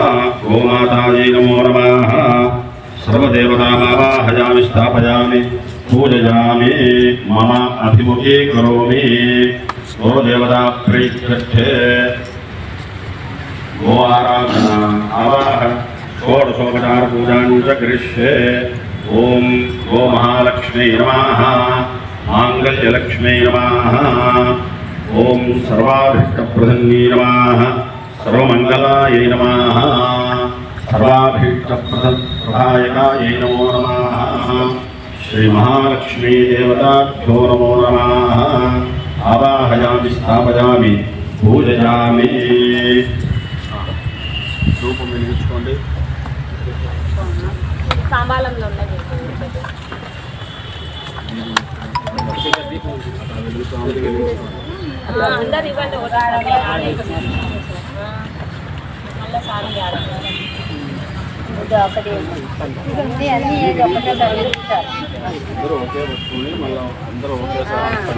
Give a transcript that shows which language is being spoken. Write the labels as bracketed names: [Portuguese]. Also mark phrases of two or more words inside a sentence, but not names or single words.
[Sanskrit] గోమాతాయై నమో నమః. సర్వదేవతామావాహయామి స్థాపయామి పూజయామి మమ అభిముఖే కరోమి. గోదేవతా ప్రీత్యర్థే गो आराधना आवाह षोडशोपचार पूजां च करिष्ये। ओम गो महालक्ष्मी नमः। मांगल्यलक्ष्मी नमः। ओम सर्वाभीष्टप्रसन्नी नमः। सर्वमंगलायै नमः। सर्वाभीष्टप्रदायकायै नमो नमः। श्री महालक्ष्मी देवताभ्यो नमो नमः। आवाहयामि स्थापयामि पूजयामि। [Telugu] రూపం వెలిగించుకోండి. సాంబాలంలో అందరు ఇవ్వండి. అందరూ ఒకే వస్తువుని మళ్ళీ అందరూ ఒకేసారి